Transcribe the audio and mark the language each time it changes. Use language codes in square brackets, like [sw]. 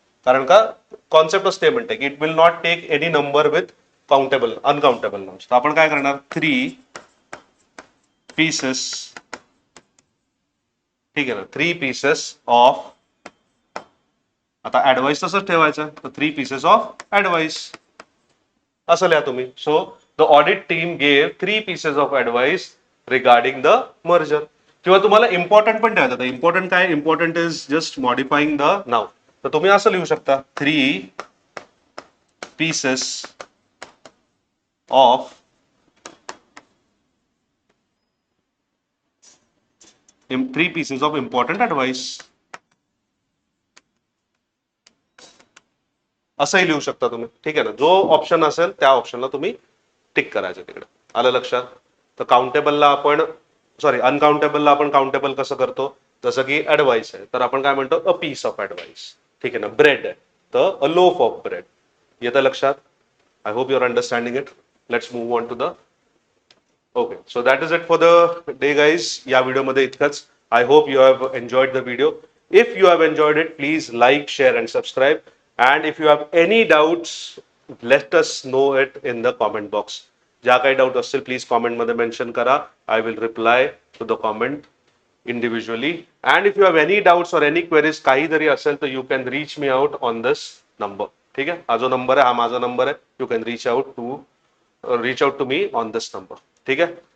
[mr] कारण का कॉन्सेप्टच ते म्हणते की [en] It will not take any number with countable uncountable nouns. [mr] तर आपण काय करणार, 3 पीसेस. ठीक आहे ना. 3 पीसेस ऑफ, आता ऍडवाइस तसंच ठेवायचं. तर 3 पीसेस ऑफ ऍडवाइस असं लिहा तुम्ही. [en] So the audit team gave 3 pieces of advice regarding the merger. [mr] किंवा तुम्हाला इम्पॉर्टंट पण ठेवायचं. इम्पॉर्टंट काय, [en] Important is just modifying the noun. [mr] तर तुम्ही असं लिहू शकता, 3 पीसेस ऑफ इम्पॉर्टंट ऍडवाइस. असंही लिहू शकता तुम्ही. ठीक आहे ना. जो ऑप्शन असेल त्या ऑप्शनला तुम्ही टिक करायचं तिकडे. आलं लक्षात. तर काउंटेबलला आपण, सॉरी, अनकाउंटेबलला आपण काउंटेबल कसं करतो, जसं की ऍडवाइस आहे तर आपण काय म्हणतो, अ पीस ऑफ ऍडवाइस. ठीक आहे ना. ब्रेड आहे तर अ लोफ ऑफ ब्रेड. येतं लक्षात. [en] I hope you are understanding it. Let's move on to the, okay. So that is it for the day guys. [mr] या व्हिडिओमध्ये इतकंच. [en] I hope you have enjoyed the video. If you have enjoyed it, please like, share and subscribe. And if you have any doubts, let us know it in the comment box. [mr] ज्या काही doubt असतील please comment मध्ये mention करा. [en] I will reply to the comment individually. And if you have any doubts और any queries [mr] काही जरी असेल तर [en] You can reach me out on this number. ठीक आहे. [mr] हा जो नंबर आहे हा माझा नंबर आहे. [en] You can reach out to me on this number. [mr] ठीक आहे.